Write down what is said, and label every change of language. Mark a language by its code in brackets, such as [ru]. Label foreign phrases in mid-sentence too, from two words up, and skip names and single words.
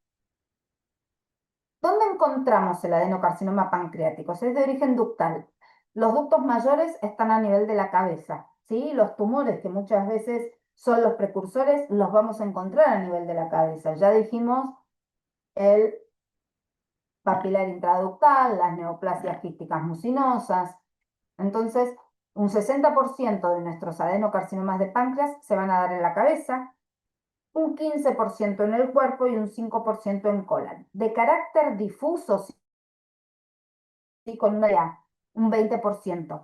[es] ¿Dónde encontramos el adenocarcinoma pancreático? Es de origen ductal. Los ductos mayores están a nivel de la cabeza, ¿sí? Los tumores, que muchas veces son los precursores, los vamos a encontrar a nivel de la cabeza. Ya dijimos el papilar intraductal, las neoplasias quísticas mucinosas. Entonces, un 60% de nuestros adenocarcinomas de páncreas se van a dar en la cabeza, un 15% en el cuerpo y un 5% en colon. De carácter difuso, sí, con un 20%.